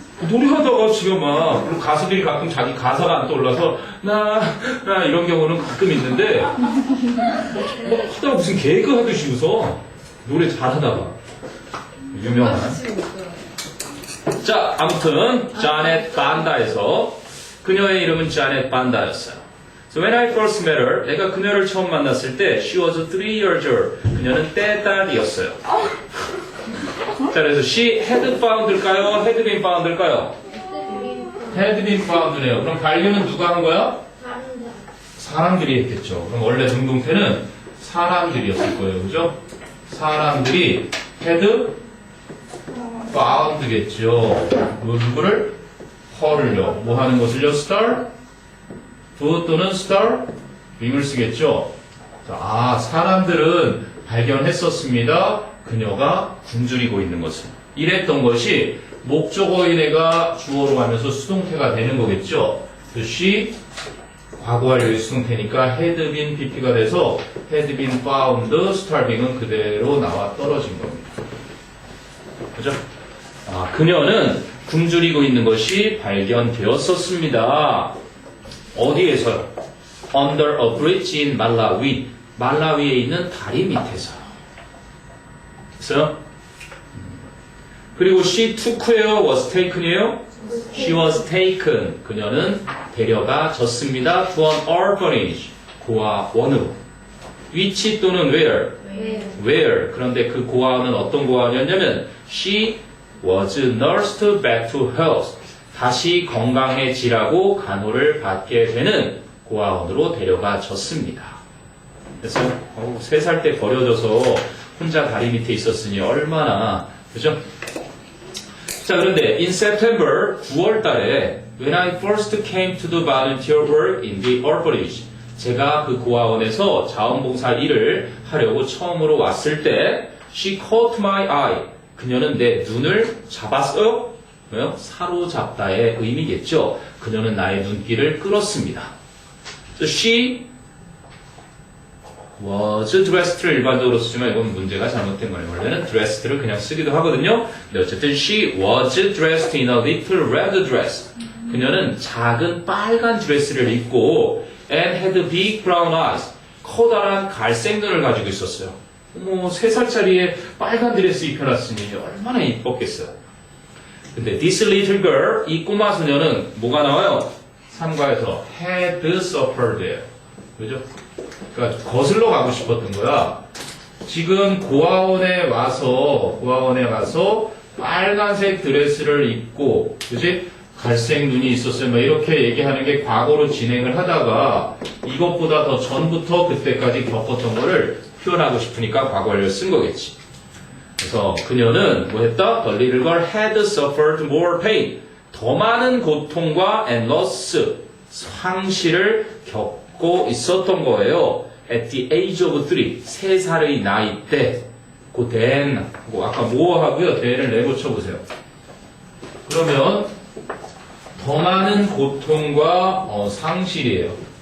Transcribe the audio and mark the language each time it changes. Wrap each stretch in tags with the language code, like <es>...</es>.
<ko>노래하다가 지금 막 그리고 가수들이 가끔 자기 가사가 안 떠올라서 나 이런 경우는 가끔 있는데 뭐 하다가 무슨 개그 하듯이 웃어. 노래 잘하다가 유명한. 자, 아무튼 자넷 반다에서 그녀의 이름은 자넷 반다였어요.</ko> <en>So when I first met her,</en> <ko>내가 그녀를 처음 만났을 때</ko> <en>she was 3 years old.</en> <ko>그녀는 떼딸이었어요. 자, 그래서</ko> <en>she had found</en> <ko>일까요?</ko> <en>had been found일까요? had been found네요.</en> <ko>그럼 반려는 누가 한 거야? 사람들이 했겠죠. 그럼 원래 능동태는 사람들이었을 거예요. 그죠? 사람들이 had found겠죠. 뭐 누구를? her를요. 뭐 하는 것을요? start? do 또는 start? being을 쓰겠죠. 자, 사람들은 발견했었습니다. 그녀가 굶주리고 있는 것을. 이랬던 것이 목적어인애가 주어로 가면서 수동태가 되는 거겠죠. she 과거완료의 수동태니까 had been pp가 돼서</ko> <en>had been found,</en> <ko>starving은 그대로 나와 떨어진 겁니다. 그죠? 그녀는 굶주리고 있는 것이 발견되었었습니다. 어디에서요?</ko> <en>Under a bridge in Malawi.</en> <ko>말라위에 있는 다리 밑에서요. 그래서 그리고</ko> <en>she took where was taken이에요? She was taken.</en> <ko>그녀는 데려가졌습니다.</ko> <en>To an orphanage.</en> <ko>고아원으로.</ko> <en>which 또는 where? Where.</en> <ko>그런데 그 고아원은 어떤 고아원이었냐면</ko> <en>she was nursed back to health.</en> <ko>다시 건강해지라고 간호를 받게 되는 고아원으로 데려가졌습니다. 그래서 3살 때 버려져서 혼자 다리 밑에 있었으니 얼마나 그죠?</ko> <en>자, 그런데 in September 9월 달에 when I first came to the volunteer work in the orphanage</en> <ko>제가 그 고아원에서 자원봉사 일을 하려고 처음으로 왔을 때</ko> <en>she caught my eye</en> <ko>그녀는 내 눈을 잡았어요? 왜요? 사로잡다의 의미겠죠. 그녀는 나의 눈길을 끌었습니다. So she was dressed를 일반적으로 쓰지만 이건 문제가 잘못된 거예요. 원래는 dressed를 그냥 쓰기도 하거든요. 근데 어쨌든</ko> <en>she was dressed in a little red dress.</en> <ko>그녀는 작은 빨간 드레스를 입고</ko> <en>and had big brown eyes.</en> <ko>커다란 갈색 눈을 가지고 있었어요. 어머, 3살짜리에 빨간 드레스 입혀놨으니 얼마나 이뻤겠어요. 근데</ko> <en>this little girl,</en> <ko>이 꼬마 소녀는 뭐가 나와요? 3과에서 had suffered. 그죠? 그러니까 거슬러 가고 싶었던 거야. 지금 고아원에 와서 빨간색 드레스를 입고, 그지? 갈색 눈이 있었어요. 뭐 이렇게 얘기하는 게 과거로 진행을 하다가 이것보다 더 전부터 그때까지 겪었던 거를 표현하고 싶으니까 과거 완료를 쓴 거겠지. 그래서 그녀는 뭐 했다?</ko> <en>The little girl had suffered more pain.</en> <ko>더 많은 고통과</ko> <en>and loss,</en> <ko>상실을 겪고 있었던 거예요.</ko> <en>At the age of</en> <ko>3살의 나이 때. 그 then, 아까 뭐 하고요? then을 내고쳐보세요. 그러면 더 많은 고통과 상실이에요.</ko>